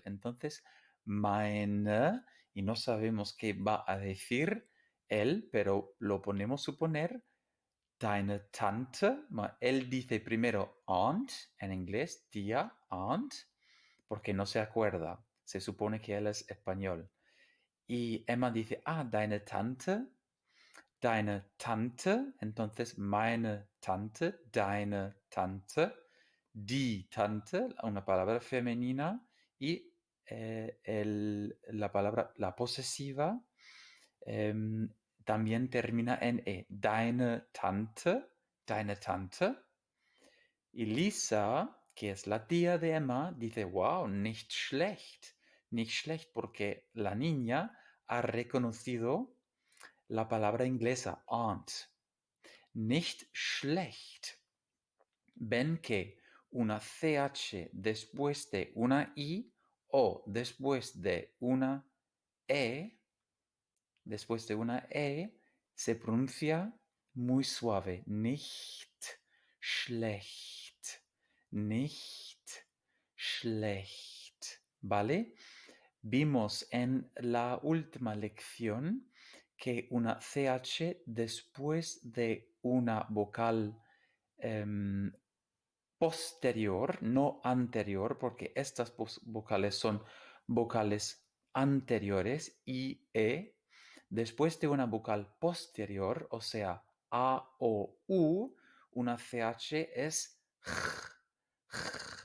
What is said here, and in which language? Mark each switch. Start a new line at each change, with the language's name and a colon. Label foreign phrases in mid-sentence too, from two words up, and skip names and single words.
Spanish: Entonces, meine, y no sabemos qué va a decir él, pero lo ponemos suponer
German: deine Tante.
Spanish: Él dice primero Aunt en inglés, tía, Aunt, porque no se acuerda. Se supone que él es español. Y Emma dice,
German: deine Tante. Entonces, meine Tante, deine Tante, die Tante,
Spanish: una palabra femenina. Y la palabra, la posesiva, em, también termina en E.
German: Deine Tante, deine Tante.
Spanish: Y Lisa, que es la tía de Emma, dice,
German: wow, nicht schlecht,
Spanish: porque la niña ha reconocido la palabra inglesa aunt.
German: Nicht schlecht.
Spanish: Ven que una CH después de una I o E, después de una E, se pronuncia muy suave.
German: Nicht schlecht. Nicht schlecht.
Spanish: ¿Vale? Vimos en la última lección que una CH después de una vocal posterior, no anterior, porque estas vocales son vocales anteriores y E, después de una vocal posterior, o sea, A o U, una CH es J.